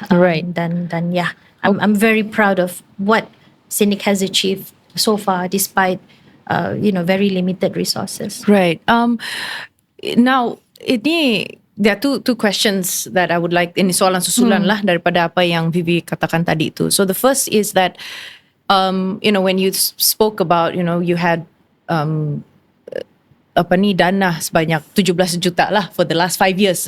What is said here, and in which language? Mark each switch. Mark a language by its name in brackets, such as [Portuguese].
[English] Dan yeah, I'm very proud of what Cynic has achieved so far, despite very limited resources. Right. Now, there are two questions that I would like. [Malay] Ini soalan susulan lah daripada apa yang Vivi katakan tadi itu. [English] So the first is that, when you spoke about, you had [Malay] dana sebanyak 17 juta lah [English] for the last 5 years.